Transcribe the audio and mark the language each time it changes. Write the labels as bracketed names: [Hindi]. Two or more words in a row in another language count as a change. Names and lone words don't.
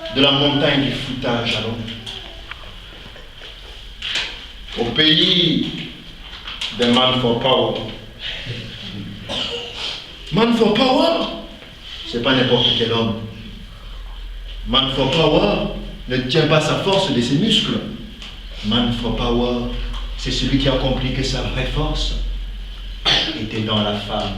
[French] la montagne du foutage alors. Au pays des [English] man for power. Man for power, [French] c'est pas n'importe quel homme. [English] Man for power [French] ne tient pas sa force de ses muscles. [English] Man for power, [French] c'est celui qui a compris que sa vraie force était dans la femme.